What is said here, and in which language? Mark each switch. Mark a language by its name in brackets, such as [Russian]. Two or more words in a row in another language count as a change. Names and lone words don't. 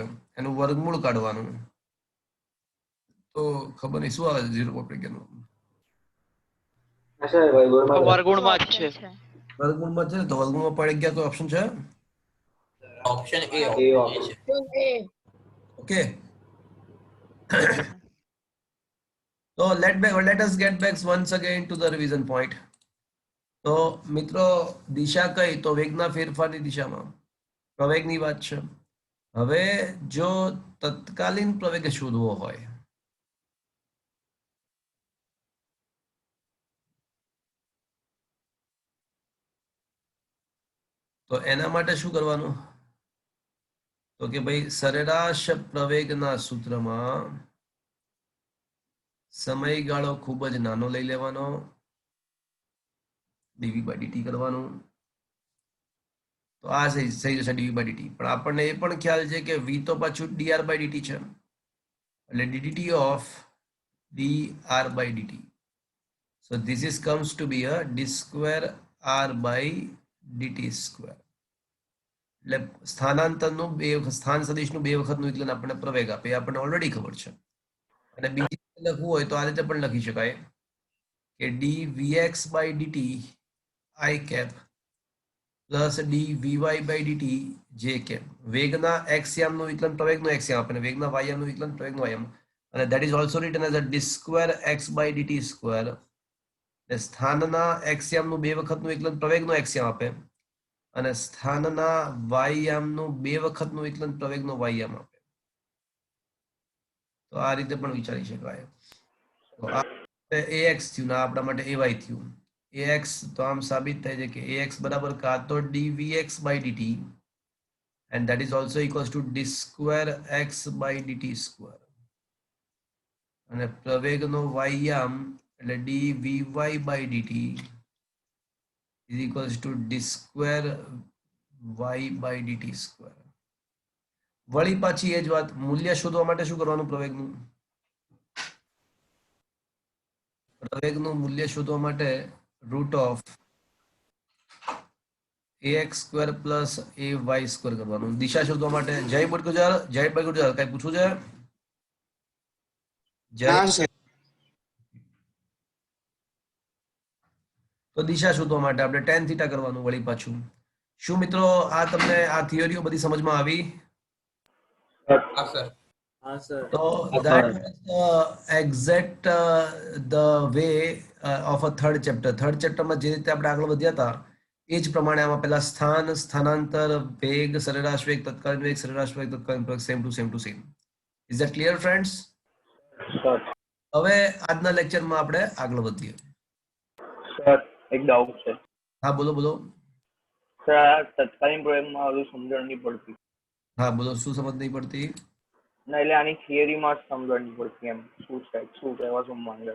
[Gujarati] એનું વર્ગમૂળ કાઢવાનું. તો ખબર નહીં શું આવે છે 0.11 વર્ગુણમાં જ છે. વર્ગમૂળમાં છે ને, તો વર્ગમૂળમાં 0.11 કોઈ ઓપ્શન છે? ઓપ્શન એ છે. ઓકે. [English] So let us get back once again to the revision point. [Gujarati] તો મિત્રો દિશા કઈ? તો વેગના ફેરફારની દિશામાં પ્રવેગની વાત છે. હવે જો તત્કાલીન પ્રવેગ શોધવો હોય તો એના માટે શું કરવાનું? તો કે ભાઈ સરેરાશ પ્રવેગના સૂત્રમાં સમયગાળો ખૂબ જ નાનો લઈ લેવાનો, [English] dv by dt [Gujarati] કરવાનું. તો આ થઈ જશે [English] dv by dt. [Gujarati] પણ આપણને એ પણ ખ્યાલ છે કે v તો પાછું [English] dr by dt [Gujarati] છે, એટલે [English] ddt of dr by dt. So this is comes to be a d square r by dt square. [Gujarati] એટલે સ્થાનાંતરનું સ્થાન સદિશનું 2 વખતનું વિકલન આપણને પ્રવેગ આપે, આપણને ઓલરેડી ખબર છે. અને બીજી રીતે લખવું હોય તો આ રીતે પણ લખી શકાય કે [English] dvx by dt i cap plus dvy by dt j cap. [Gujarati] વેગના x યામનું વિકલન પ્રવેગનું x યામ આપે અને વેગના y યામનું વિકલન પ્રવેગનું y યામ, અને [English] that is also written as a d square x by dt square. [Gujarati] સ્થાનના x યામનું 2 વખતનું વિકલન પ્રવેગનું x યામ આપે અને સ્થાનના y યામનું 2 વખતનું વિકલન પ્રવેગનો y યામ આપે. તો આ રીતે પણ વિચારી શકાય. તો આ ax થયું ને આપણા માટે ay થયું. [English] ax [Gujarati] તો આમ સાબિત થાય છે કે ax બરાબર કાં તો [English] dvx by dt and that is also equals to d square x by dt square, [Gujarati] અને પ્રવેગનો y યામ એટલે [English] dvy by dt is equals to d square y by dt square. [Gujarati] વળી પાછી એ જ વાત, મૂલ્ય શોધવા માટે શું કરવાનું? પ્રવેગનું મૂલ્ય શોધવા માટે [English] root of ax square plus ay square [Gujarati] કરવાનું. દિશા શોધવા માટે જય બટગુજર, કઈ પૂછવું છે? જય. તો દિશા શોધવા માટે આપણે [English] tan theta [Gujarati] કરવાનું વળી પાછું. શું મિત્રો આ તમને આ થિયરીઓ બધી સમજમાં આવી? હા સર. [English] So that was exact the way of a third chapter. Third chapter [Gujarati] માં જે રીતે આપણે આગળ વધ્યા હતા એ જ પ્રમાણે આમાં પેલા સ્થાન, સ્થાનાંતર, વેગ, સરેરાશ વેગ, તત્કાલીન વેગ, સરેરાશ વેગ, તત્કાલીન વેગ, [English] same to same. Is that clear, friends? [Gujarati] હવે આજના લેક્ચરમાં આપણે આગળ વધીએ. સર એક ડાઉટ છે. હા બોલો બોલો. સર આ તત્કાલીન પ્રયોગમાં હજુ સમજણ નહીં પડતી. હા બોલો, શું સમજ નહીં પડતી? ના એટલે આની થિયરીમાં જ સમજણ નહીં પડતી એમ શું છે શું કહેવા શું માંગે.